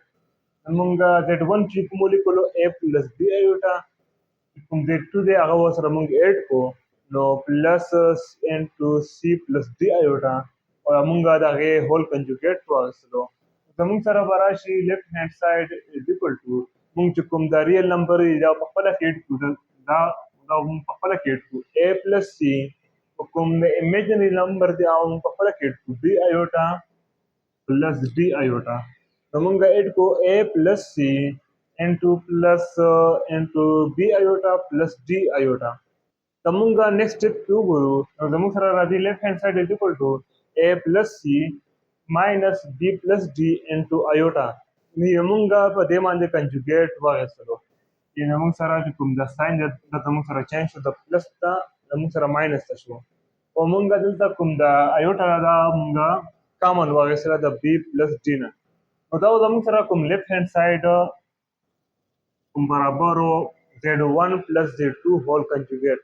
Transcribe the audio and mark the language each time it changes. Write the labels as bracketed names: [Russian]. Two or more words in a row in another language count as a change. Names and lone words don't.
[Pashto] مونږ Z1 چې کوم ولیکلو [English] A plus B iota، [Pashto] کوم Z2 دی هغه ورسره مونږ ایډ کړو نو [English] plus into C plus D iota [Pashto] او مونږ د هغې [English] whole conjugate [Pashto] واخیستلو. زمونږ سره به راشي [English] left hand side is equal to [Pashto] مونږ چې کوم دا [English] real number [Pashto] دی دا په خپله کې ایډ کړو، دا مونږ په خپله کې ایډ کړو [English] A plus C، [Pashto] کوم [English] imaginary number [Pashto] دی هغه مونږ په خپله کې ایډ کړو [English] B iota plus D iota. [Pashto] نو مونږ ایډ کړو [English] A plus C into B iota plus D iota. [Pashto] که مونږ [English] next step [Pashto] کې وګورو نو زموږ سره راځي [English] left hand side is equal to A plus C minus B plus D into iota. [Pashto] نو مونږ په دې باندې کنجوګیټ واخیستلو. نو مونږ سره چې کوم دا ساین دی دا زموږ سره چینج شو، د پلس ته زموږ سره ماینس ته شو او مونږ دلته کوم دا ایوټا دا مونږ کامن واخیستله د [English] B plus D [Pashto] نه. نو دا زموږ سره کوم لیفټ هینډ سایډ کوم برابر و [English] Z1 plus Z2 whole conjugate.